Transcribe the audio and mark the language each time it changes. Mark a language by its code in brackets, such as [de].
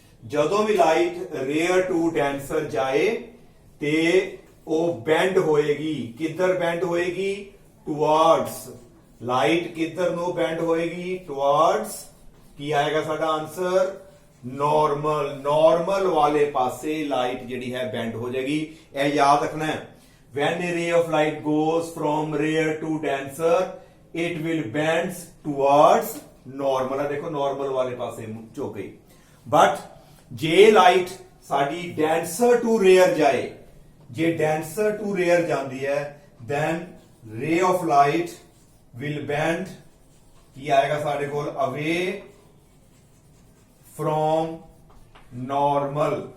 [pa] ਜਦੋਂ ਵੀ light rare to denser ਜਾਏ ਤੇ ਉਹ ਬੈਂਡ ਹੋਏਗੀ। ਕਿੱਧਰ ਬੈਂਡ ਹੋਏਗੀ? ਟੁਵਰਡਸ। ਲਾਈਟ ਕਿੱਧਰ ਨੂੰ ਬੈਂਡ ਹੋਏਗੀ? ਟੁਵਰਡਸ। ਕੀ ਆਏਗਾ ਸਾਡਾ ਆਨਸਰ? ਨਾਰਮਲ। ਨਾਰਮਲ ਵਾਲੇ ਪਾਸੇ ਲਾਈਟ ਜਿਹੜੀ ਹੈ ਬੈਂਡ ਹੋ ਜਾਏਗੀ। ਇਹ ਯਾਦ ਰੱਖਣਾ ਹੈ। [en] When a ray of light goes from rare to denser, it will bend towards normal. [pa] ਆ ਦੇਖੋ ਨਾਰਮਲ ਵਾਲੇ ਪਾਸੇ ਝੁਕ ਗਈ। ਬਟ ਜੇ ਲਾਈਟ ਸਾਡੀ ਡੈਂਸਰ ਟੂ ਰੇਅਰ ਜਾਏ, ਜੇ ਡੈਂਸਰ ਟੂ ਰੇਅਰ ਜਾਂਦੀ ਹੈ, [en] then ray of light will bend, [pa] ਕੀ ਆਏਗਾ ਸਾਡੇ ਕੋਲ? [en] away from normal।